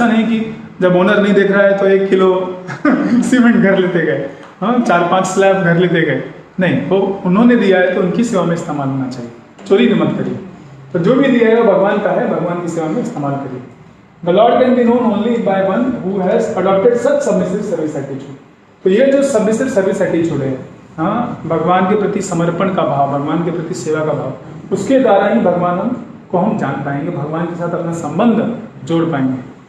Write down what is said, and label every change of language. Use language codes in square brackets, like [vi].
[hi] ऐसा नहीं कि जब ओनर नहीं देख रहा है तो 1 किलो सीमेंट घर लेते गए, 4-5 स्लैब घर लेते गए, नहीं, वो उन्होंने दिया है तो उनकी सेवा में इस्तेमाल होना चाहिए, चोरी न मत करिए। तो जो भी दिया है वो भगवान का है, भगवान की सेवा में इस्तेमाल करिए। [en] The Lord can be known only by one who has adopted such submissive service attitude। [hi] तो ये जो [en] submissive service attitude [hi] है, भगवान के प्रति समर्पण का भाव, भगवान के प्रति सेवा का भाव, उसके द्वारा ही भगवान को हम जान पाएंगे, भगवान के साथ अपना संबंध जोड़ पाएंगे।